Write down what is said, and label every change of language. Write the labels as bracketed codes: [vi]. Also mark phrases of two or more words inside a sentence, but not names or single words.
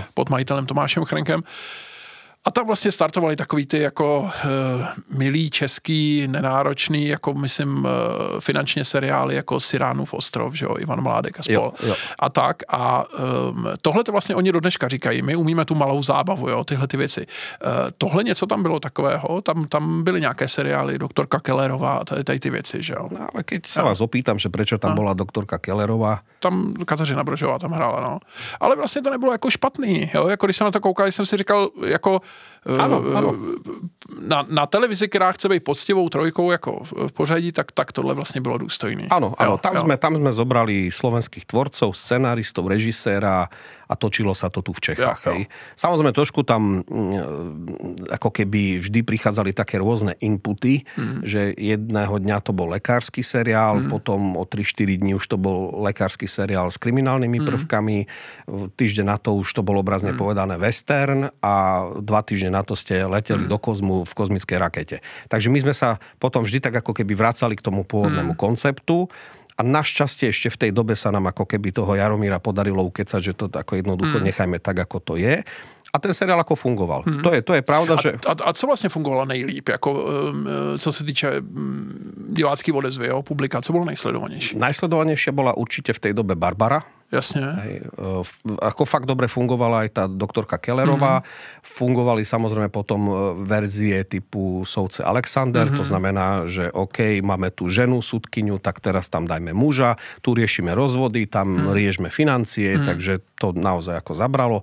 [cs] Pod majitelem Tomášem Chrenkem. A tam vlastně startovali takový ty jako milý, český, nenáročný, jako myslím finančně seriály jako Siránův ostrov, že jo, Ivan Mládek a spol. Jo. A tak. A tohle to vlastně oni do dneška říkají, my umíme tu malou zábavu, jo, tyhle ty věci. Tohle něco tam bylo takového, tam byly nějaké seriály, doktorka Kellerová, tady ty věci, že jo. No, [sk] ale keď sa vás opýtam, že prečo tam bola doktorka Kellerová. [cs] Tam Kateřina Brožová tam hrála, no. Ale vlastně to nebylo jako špatný, jo, jako když jsem na to koukal, jsem si říkal, jako ano. Na televizi, která chce být poctivou trojkou jako v pořadí, tak tohle vlastně bylo důstojný. [sk] Áno, tam sme zobrali slovenských tvorcov, scenáristov, režiséra a točilo sa to tu v Čechách. Hej. Samozrejme, trošku tam ako keby vždy prichádzali také rôzne inputy, že jedného dňa to bol lekársky seriál, potom o 3-4 dní už to bol lekársky seriál s kriminálnymi prvkami, týždeň na to už to bolo obrazne povedané western a 2 týždne na to ste leteli do kozmu v kozmickej rakete. Takže my sme sa potom vždy tak ako keby vracali k tomu pôvodnému konceptu. A našťastie ešte v tej dobe sa nám ako keby toho Jaromíra podarilo ukecať, že to ako jednoducho nechajme tak, ako to je. A ten seriál ako fungoval. To je pravda, že... [cs] A co vlastně fungovalo nejlíp? Jako, co se týče divácký odezvy, publika, co bylo nejsledovanější? [sk] Najsledovanejšia bola určite v tej dobe Barbara. Jasne. Ako fakt dobre fungovala aj tá doktorka Kellerová. Fungovali samozrejme potom verzie typu Soudce Alexander, to znamená, že OK, máme tu ženu, sudkyňu, tak teraz tam dajme muža, tu riešime rozvody, tam riešme financie, takže to naozaj ako zabralo.